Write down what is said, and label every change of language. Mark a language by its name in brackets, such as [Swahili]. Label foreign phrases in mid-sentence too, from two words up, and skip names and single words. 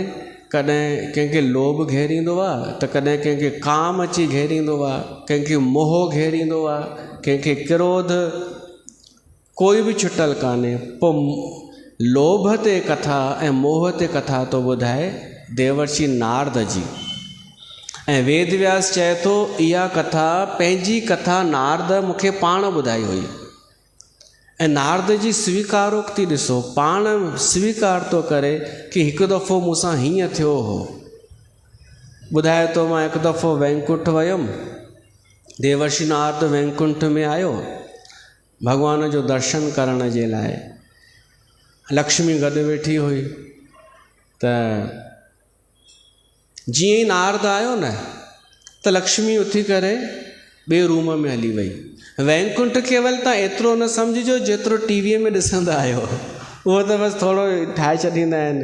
[Sindhi] कॾहिं कंहिंखे लोभ घेरींदो आहे, त कॾहिं कंहिंखे काम अची घेरींदो आहे, कंहिंखे मोह घेरींदो आहे, कंहिंखे क्रोध। कोई बि छुटल कान्हे। पोइ लोभ ते कथा ऐं मोह ते कथा थो ॿुधाए देवर्षि नारद जी। ऐं वेद व्यास चए थो इहा कथा, पंहिंजी कथा नारद मूंखे पाण ॿुधाई हुई। ऐं नारद जी स्वीकारोक्ति ॾिसो, पाण स्वीकार थो करे कि हिकु दफ़ो मूंसां हीअं थियो हो। ॿुधाए थो, मां हिकु दफ़ो वैकुंठ वियुमि। देवर्षि नारद वैकुंठ में आयो भॻवान जो दर्शन करण जे लाइ। लक्ष्मी गॾु वेठी हुई। त जीअं ई नारद आयो न, त लक्ष्मी उथी करे ॿिए रूम में हली वई। वैकुंठ केवल तव्हां एतिरो न सम्झिजो जेतिरो टीवीअ में ॾिसंदा आहियो, उहो त बसि थोरो ठाहे छॾींदा आहिनि।